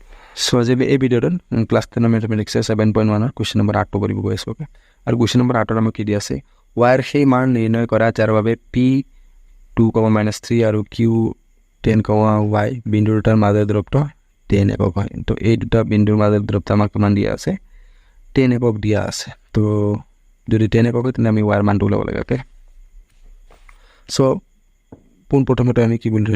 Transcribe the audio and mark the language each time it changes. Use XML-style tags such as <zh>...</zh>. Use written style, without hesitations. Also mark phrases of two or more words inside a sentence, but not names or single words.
<en>So as a video class 10 mathematics 7.1 question number 8</en> <as>করিব গৈ আছো ওকে আৰু</as> <en>question number 8</en> <as>আমাক কি দি আছে y এর সেই মান নির্ণয় করা যার বাবে p 2, -3 আৰু q 10, y বিন্দু দুটাৰ মাজৰ দূৰত্ব 10 একক হয় তো এই দুটা বিন্দুৰ মাজৰ দূৰত্ব আমাক কিমান দিয়া আছে 10 একক দিয়া আছে তো যদি 10 একক হয় তেনে আমি y এর মানটো উলাব লাগে</as> <en>okay so</en> <as>প্রথমতে আমি কি বলি</as>